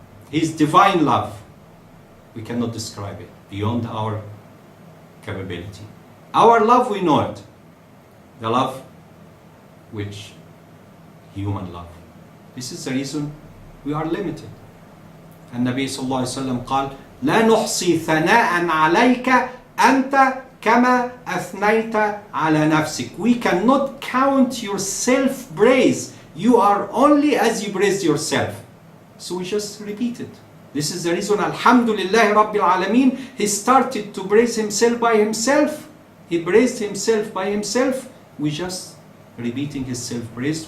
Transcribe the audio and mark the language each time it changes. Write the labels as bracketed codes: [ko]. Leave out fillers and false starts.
[en] His divine love. We cannot describe it beyond our capability. Our love, we know it. The love which human love. This is the reason we are limited. [ar] النبي صلى الله عليه وسلم قال لا نحصي ثناء عليك أنت كما أثنيت على نفسك. [en] We cannot count your self-praise. You are only as you praise yourself. So we just repeat it. This is the reason [ar] Alhamdulillah Rabbil Alameen, [en] he started to praise himself by himself. He praised himself by himself. We just repeating his self-praise.